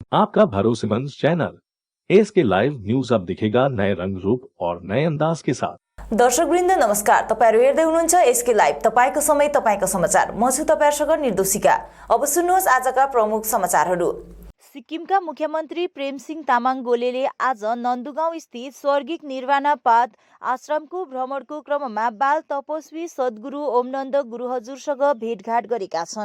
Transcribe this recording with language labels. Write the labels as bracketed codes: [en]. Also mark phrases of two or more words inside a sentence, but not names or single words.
[hi] आपका भरोसेमंद चैनल एसके लाइव न्यूज अब दिखेगा नए रंग रूप और नए अंदाज के साथ। [ne] दर्शकवृन्द नमस्कार, तपाईहरु हेर्दै हुनुहुन्छ एसके लाइभ, तपाईको समय तपाईको समाचार। म छु तपाईहरुसँग निर्दोषिका। अब सुन्नुहोस् आजका प्रमुख समाचारहरू। सिक्किमका मुख्यमन्त्री प्रेमसिंह तामाङ गोलेले आज नन्दुगाउँ स्थित स्वर्गीय निर्वाणापाद आश्रमको भ्रमणको क्रममा बाल तपस्वी सद्गुरु ओमनन्द गुरु हजुरसँग भेटघाट गरेका छन्।